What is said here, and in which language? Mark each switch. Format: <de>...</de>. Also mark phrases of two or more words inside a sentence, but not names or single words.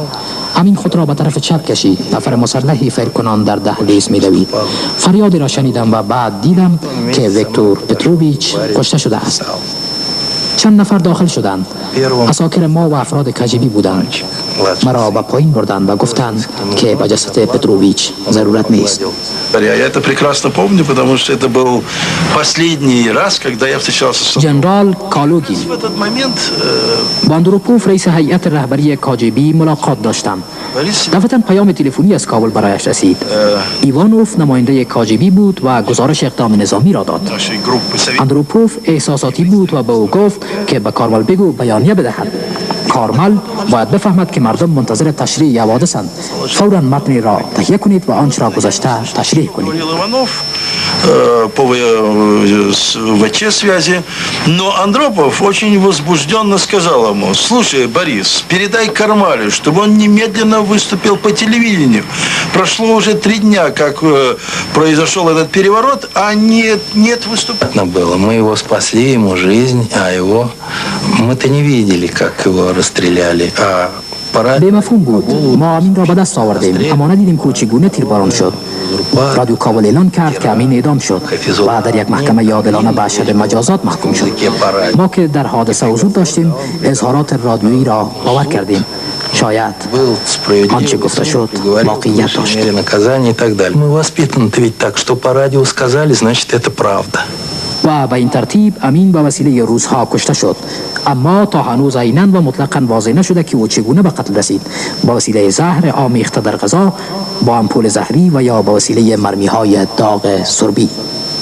<fa>امین خود را به طرف چپ کشید. نفر مسلحی فیر کنان در دهلیز میدوید. فریادی را شنیدم و بعد دیدم که ویکتور پتروویچ کشته شده است. چند نفر داخل شدند. عساکر ما و افراد کجبی بودند. مرا به پایین بردند و گفتند که به جسد پتروویچ ضرورت نیست.</fa> <ru>Я это прекрасно помню, потому что это был последний раз, когда я встречался с</ru> <fa>جنرال کالوگی. با اندروپوف رئیس هیئت رهبری کاجبی ملاقات داشتم. دفعتاً پیام تلفنی از کابل برایش رسید. ایوانوف نماینده کاجبی بود و گزارش اقدام نظامی را داد. اندروپوف احساساتی بود و به او گفت که به کارمل بگو بیانیه بدهد. کارمل باید بفهمد که مردم منتظر تشریح حوادثند. فوراً متن را تهیه کنید و آنچه را گذشته تشریح کنید.</fa> <ru>по ВЧ-связи, но Андропов очень возбужденно сказал ему: слушай, Борис, передай Кармалю, чтобы он немедленно выступил по телевидению. Прошло уже 3 дня, как произошел этот переворот, а нет выступления. Было. Мы его спасли, ему жизнь, а его... Мы-то не видели, как его расстреляли, а...</ru> <fa>به مفهوم بود. ما امین را به دست آوردیم اما ندیدیم که چگونه تیرباران شد. رادیو کابل اعلان کرد که امین اعدام شد و در یک محکمه عادلانه به اشد مجازات محکوم شد. ما که در حادثه حضور داشتیم اظهارات رادیویی را باور کردیم. شاید آنچه گفته شد واقعیت داشت.</fa> <ru>Мы воспитаны ведь так, что по радио сказали, значит это правда.</ru> <fa>و به این ترتیب امین به وسیله روزها کشته شد. اما تا هنوز عیناً و مطلقاً واضح نشده که او چگونه به قتل رسید. با وسیله زهر آمیخته در غذا، با امپول زهری و یا با وسیله مرمی‌های داغ سربی.</fa>